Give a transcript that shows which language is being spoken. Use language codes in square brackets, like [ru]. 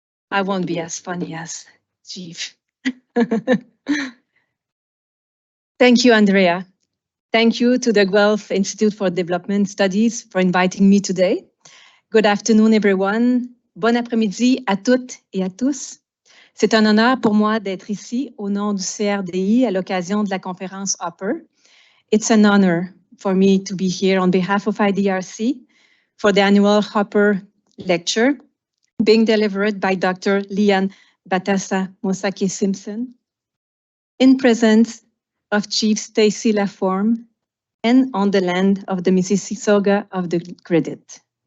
[en] I won't be as funny as Chief. Thank you, Andrea. Thank you to the Guelph Institute for Development Studies for inviting me today. Good afternoon, everyone. [fr] Bon après-midi à toutes et à tous. C'est un honneur pour moi d'être ici au nom du CRDI à l'occasion de la conférence Hopper. [en] It's an honor for me to be here on behalf of IDRC for the annual Hopper lecture being delivered by Dr. Lian Batassa Mosake Simpson in presence of Chief Stacy Laforme and on the land of the Mississauga of the Credit.